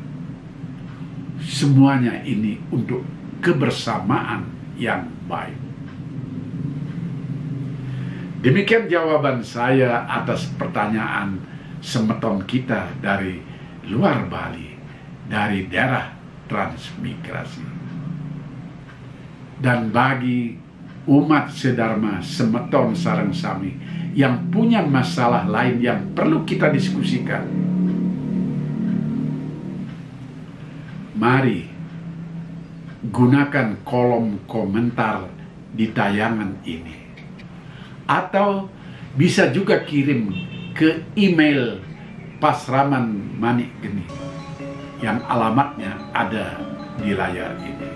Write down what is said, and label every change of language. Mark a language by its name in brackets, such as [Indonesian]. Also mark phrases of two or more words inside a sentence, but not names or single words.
[Indonesian] Semuanya ini untuk kebersamaan yang baik. Demikian jawaban saya atas pertanyaan semeton kita dari luar Bali, dari daerah transmigrasi. Dan bagi umat sedharma [Balinese] semeton sareng sami [Indonesian] yang punya masalah lain yang perlu kita diskusikan, mari gunakan kolom komentar di tayangan ini. Atau bisa juga kirim ke email Pasraman Manik Geni yang alamatnya ada di layar ini.